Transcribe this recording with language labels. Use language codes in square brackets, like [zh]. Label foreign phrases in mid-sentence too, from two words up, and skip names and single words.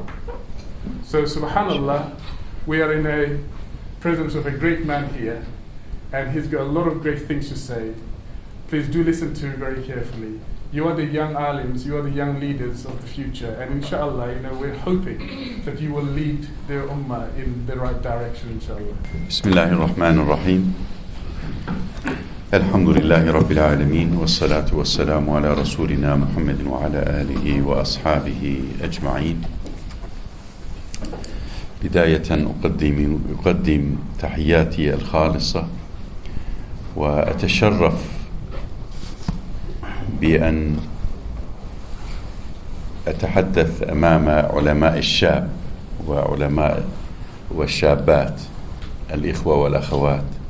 [en] So subhanallah, we are in a presence of a great man here, and he's got a lot of great things to say. Please do listen to him very carefully. You are the young alims, you are the young leaders of the future, and inshallah, we're hoping that you will lead the ummah in the right direction, inshallah. [ar] بسم الله الرحمن الرحيم. الحمد لله رب العالمين. والصلاة والسلام على رسولنا محمد وعلى آله وأصحابه أجمعين. بداية أقدم تحياتي الخالصة وأتشرف بأن أتحدث أمام علماء الشاب وعلماء والشابات الإخوة والأخوات.